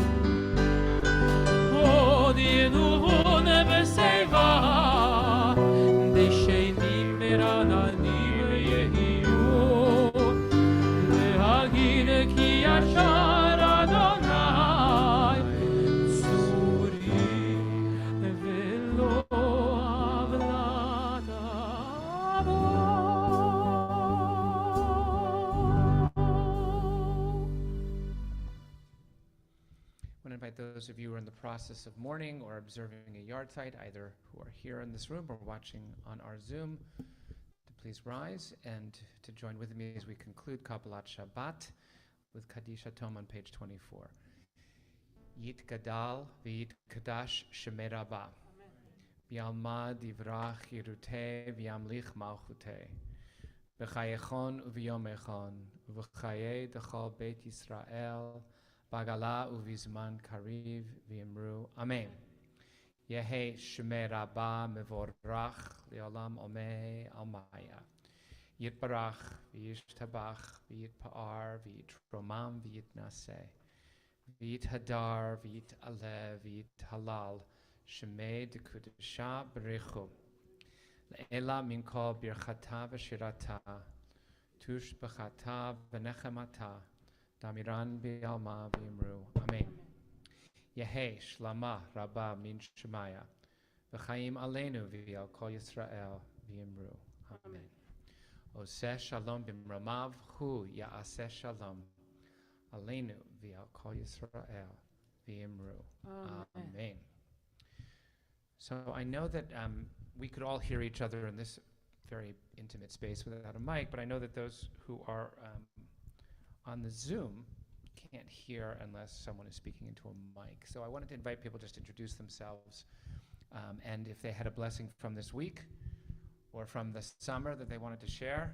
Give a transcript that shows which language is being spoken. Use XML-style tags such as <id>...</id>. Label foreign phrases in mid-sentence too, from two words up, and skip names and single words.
<he>עוד ינון בשיבה, דשנים מרעננים יהיו, להגיד כי ישר אדוני, צורי ולא עוולת</he> <en>I want to invite those of you who are in the process of mourning or observing a yard site, either who are here in this room or watching on our Zoom, to please rise and to join with me as we conclude</en> <he>קבלת שבת</he> <en>with</en> <he>קדיש יתום</he> <en>on page 24.</en> <arc>יתגדל ויתקדש שמיה רבא. בעלמא די ברא כרעותה וימליך מלכותה. בחייכון וביומיכון. ובחיי דכל בית ישראל. בעגלא ובזמן קריב ואמרו. אמן. יהא שמיה רבא מברך לעלם ולעלמי עלמיא. יתברך וישתבח ויתפאר ויתרומם ויתנשא. ויתהדר ויתעלה ויתהלל. שמיה דקודשא בריך הוא. לעלא מן כל ברכתא ושירתא. תושבחתא ונחמתא. דאמירן בעלמא ואמרו. אמן. יהא שלמא רבא מן שמיא.</arc> <he>וחיים עלינו ועל כל ישראל ואמרו. אמן. עושה שלום במרומיו הוא יעשה שלום. עלינו ועל כל ישראל ואמרו. אמן.</he> <en>So I know that we could all hear each other in this very intimate space without a mic, but I know that those who are on the Zoom can't hear unless someone is speaking into a mic. So I wanted to invite people just to introduce themselves, and if they had a blessing from this week or from the summer that they wanted to share.</en>